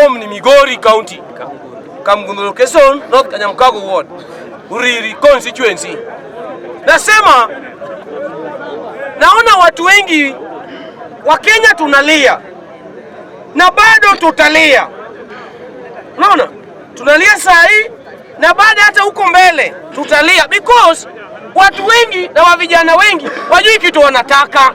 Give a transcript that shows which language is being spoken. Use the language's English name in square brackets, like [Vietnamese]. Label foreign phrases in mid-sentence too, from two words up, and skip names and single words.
[English] Migori County, Kamgundu Location, North Kanyamkago Ward, Uriri constituency. [Swahili] Nasema naona watu wengi wa Kenya tunalia na bado tutalia. Unaona? Tunalia saa hii na baada hata huko mbele tutalia, because watu wengi na wa vijana wengi wajui kitu wanataka.